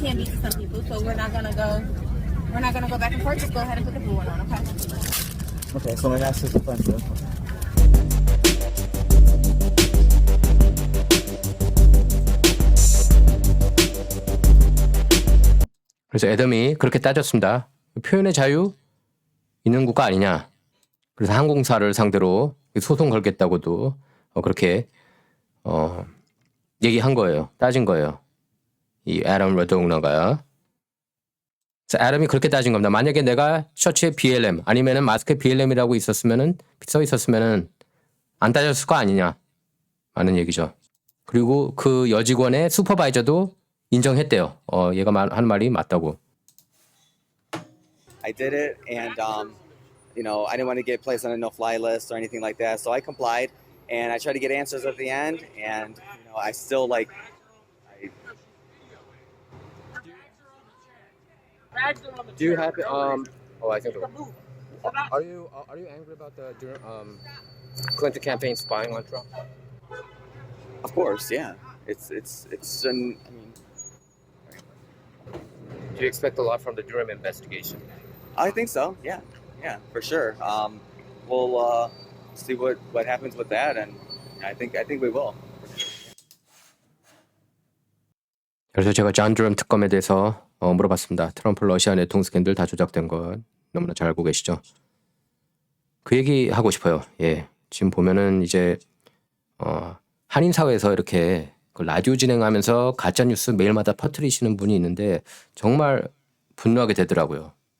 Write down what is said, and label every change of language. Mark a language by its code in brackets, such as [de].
[en] It can be to some people, so we're not gonna go back and forth. Just go ahead and put the blue one on, okay? Okay, so my mask is offensive. [ko] 그래서 애덤이 그렇게 따졌습니다. 표현의 자유 있는 국가 아니냐. 그래서 항공사를 상대로 소송 걸겠다고도 그렇게 얘기한 거예요. 따진 거예요. 이 애덤 러도우너가. 그래서 애덤이 그렇게 따진 겁니다. 만약에 내가 셔츠에 BLM 아니면은 마스크에 BLM이라고 써 있었으면은 안 따졌을 거 아니냐. 라는 얘기죠. 그리고 그 여직원의 슈퍼바이저도 인정했대요. 얘가 하는 말이 맞다고. [en] I did it, and you know, I didn't want to get placed on a no-fly list or anything like that, so I complied, and I tried to get answers at the end, and you know, I still like. Do you have Oh, I think. Are you angry about the Clinton campaign spying on Trump? Of course, yeah. It's I mean, Do you expect a lot from the Durham investigation? I think so. Yeah, for sure. We'll see what happens with that, and I think we will. [ko] 그래서 제가 존 드럼 특검에 대해서 물어봤습니다. 트럼프 러시아 내통 스캔들 다 조작된 건 너무나 잘 알고 계시죠? 그 얘기 하고 싶어요. 예, 지금 보면은 이제 한인 사회에서 이렇게 그 라디오 진행하면서 가짜 뉴스 매일마다 퍼뜨리시는 분이 있는데 정말 분노하게 되더라고요.